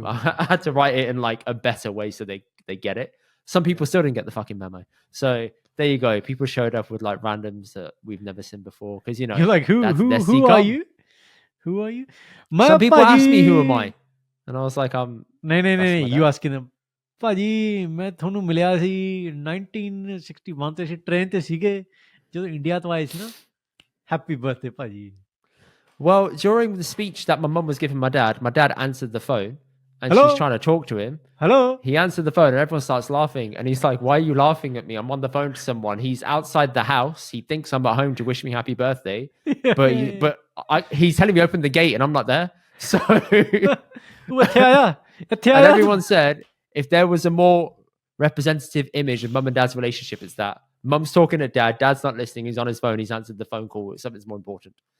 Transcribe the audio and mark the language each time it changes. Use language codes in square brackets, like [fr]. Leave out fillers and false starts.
[en] I had to write it in like a better way so they get it. Some people still didn't get the fucking memo. So there you go. People showed up with like randoms that we've never seen before. Because, you know, you're like, who are you? Who are you? Some people ask me, who am I? And I was like, No. You asking them, [pa] ਭਾਜੀ ਮੈਂ ਤੁਹਾਨੂੰ ਮਿਲਿਆ ਸੀ 1961 ਤੇ ਸੀ train ਤੇ ਸੀਗੇ ਜਦੋਂ India ਤੋਂ ਆਏ ਸੀ ਨਾ ਹੈਪੀ ਬਰਥਡੇ ਭਾਜੀ [en] Well, during the speech that my mum was giving my dad answered the phone and Hello? she's trying to talk to him. Hello? He answered the phone and everyone starts laughing. And he's like, why are you laughing at me? I'm on the phone to someone. He's outside the house. He thinks I'm at home to wish me happy birthday. But he's telling me open the gate and I'm not there. So and everyone said, if there was a more representative image of mum and dad's relationship, it's that. Mum's talking to dad. Dad's not listening. He's on his phone. He's answered the phone call. Something's more important.